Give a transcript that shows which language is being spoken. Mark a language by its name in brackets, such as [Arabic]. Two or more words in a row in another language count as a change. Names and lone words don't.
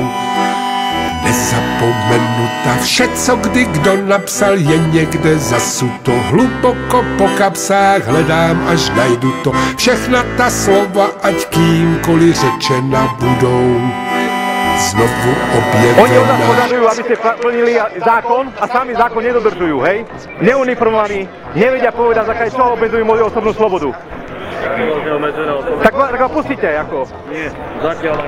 [Czech] Nezapomenuta, vše, co kdy kdo napsal, je někde zasuto. Hluboko po kapsách hledám, až najdu to. Všechna ta slova, ať kýmkoliv řečena budou. Znovu [Slovak] Oni od nás [Czech] objevená. [Slovak] požadujú, aby ste plnili zákon a sami zákon nedodržujú, hej? Neuniformovaní, nevedia povedať, za kaj čo obmedzujú moju osobnú slobodu. Tak ma pustíte, ako? Nie, zatiaľ len